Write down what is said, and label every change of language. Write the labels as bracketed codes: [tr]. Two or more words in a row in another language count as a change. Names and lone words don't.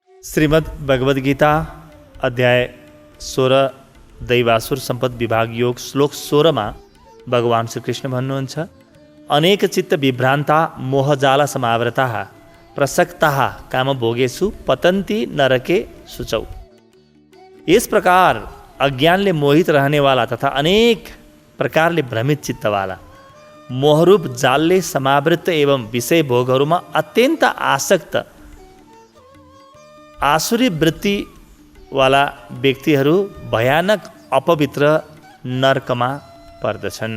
[ne] श्रीमद् भगवद गीता अध्याय 16 दैवासुर सम्पद विभाग योग श्लोक 16 मा भगवान श्री कृष्ण भन्नुहुन्छ, [sa] अनेक चित्त विभ्रान्ता मोहजाल समावृता प्रसक्ता कामभोगेषु पतन्ती नरके शुचौ। [hi] इस प्रकार [ne] अज्ञानले मोहित रहनेवाला तथा अनेक प्रकारले भ्रमित चित्तवाला मोहरूप जालले समावृत एवं विषय भोगहरूमा अत्यन्त आसक्त आसुरी वृत्तिवाला व्यक्तिहरू भयानक अपवित्र नरकमा पर्दछन्।